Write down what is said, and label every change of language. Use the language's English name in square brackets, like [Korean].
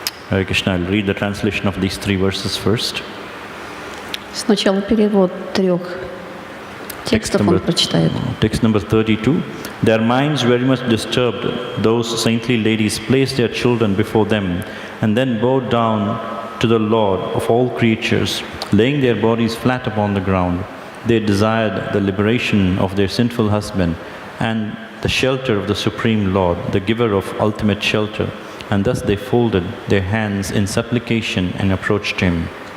[English] Hare Krishna, I'll read the translation of these three verses first. [Russian] Сначала перевод трех текстов он прочитает. [English] Text number 32. Their minds very much disturbed, those saintly ladies placed their children before them and then bowed down to the Lord of all creatures, laying their bodies flat upon the ground. They desired the liberation of their sinful husband and the shelter of the Supreme Lord, the giver of ultimate shelter, and thus they folded their hands in supplication and approached him.